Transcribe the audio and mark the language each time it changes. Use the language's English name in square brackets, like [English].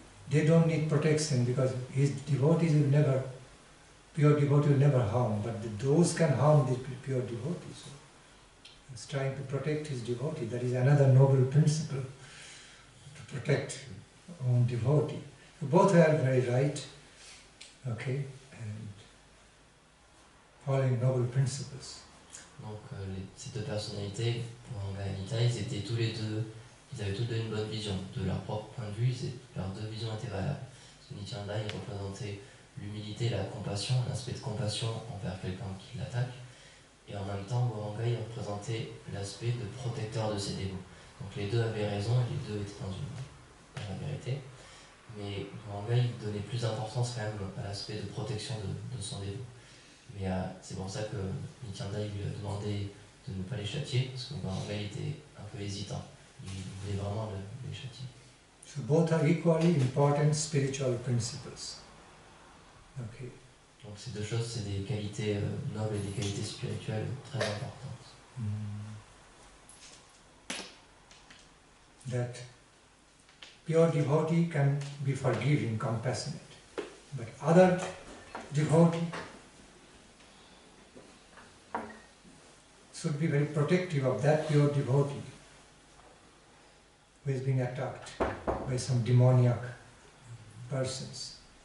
[English] They don't need protection because his devotees will never, pure devotee will never harm, but those can harm the pure devotees. So he was trying to protect his devotee. That is another noble principle, to protect own devotee. So both are very right, okay, and following noble principles. [French] Donc ces deux personnalités, Gauranga et Nitai, ils étaient tous les deux, ils avaient tous deux une bonne vision. De leur propre point de vue, leurs deux visions étaient valables. Nityananda, il représentait l'humilité et la compassion, un aspect de compassion envers quelqu'un qui l'attaque. Et en même temps, Gauranga, il représentait l'aspect de protecteur de ses dévots. Donc les deux avaient raison et les deux étaient dans la vérité. Mais Gauranga, il donnait plus d'importance quand même à l'aspect de protection de son dévot. Mais c'est pour ça que Nityananda lui a demandé de ne pas les châtier, parce que Gauranga était un peu hésitant. Il voulait vraiment les châtier. [English] So both are equally important spiritual principles. Okay. [French] Donc ces deux choses, c'est des qualités nobles et des qualités spirituelles très importantes. [English] That pure devotee can be forgiving, compassionate, but other devotee should be very protective of that pure devotee who is being attacked by some demoniac persons.